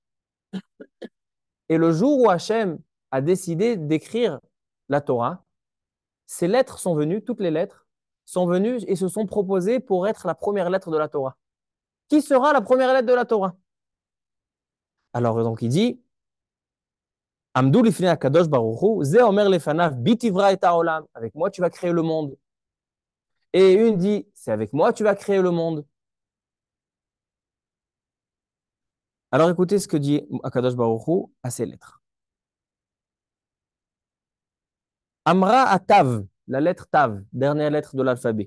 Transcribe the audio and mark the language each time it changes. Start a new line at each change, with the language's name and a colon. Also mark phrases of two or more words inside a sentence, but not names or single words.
French: Et le jour où Hachem a décidé d'écrire la Torah, ces lettres sont venues, toutes les lettres, sont venues et se sont proposées pour être la première lettre de la Torah. Qui sera la première lettre de la Torah? Alors, donc, il dit
Hebrew: עמדו לפני הקדוש ברוך הוא זה אומר לפניו בי תברא את העולם.
French: Avec moi, tu vas créer le monde. Et une dit, c'est avec moi tu vas créer le monde. Alors écoutez ce que dit
Hebrew: הקדוש ברוך הוא
French: à ces lettres. Amra à Tav, la lettre Tav, dernière lettre de l'alphabet.